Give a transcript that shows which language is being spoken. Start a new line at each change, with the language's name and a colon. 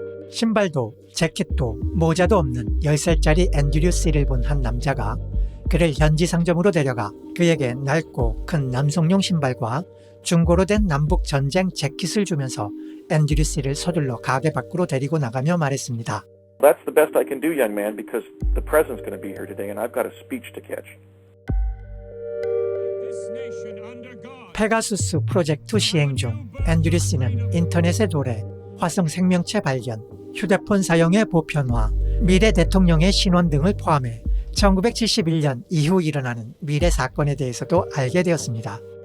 Korean: 신발도 재킷도 모자도 없는 10살짜리 앤드류스를 본 한 남자가 그를 현지 상점으로 데려가 그에게 낡고 큰 남성용 신발과 중고로 된 남북 전쟁 재킷을 주면서 앤드류스를 서둘러 가게 밖으로 데리고 나가며 말했습니다.
English: That's the best I can do, young man, because the president's going to be here today and I've got a speech to catch.
Korean: 페가수스 프로젝트 시행 중 앤드류스는 인터넷의 도래, 화성 생명체 발견, 휴대폰 사용의 보편화, 미래 대통령의 신원 등을 포함해 1971년 이후 일어나는 미래 사건에 대해서도 알게 되었습니다.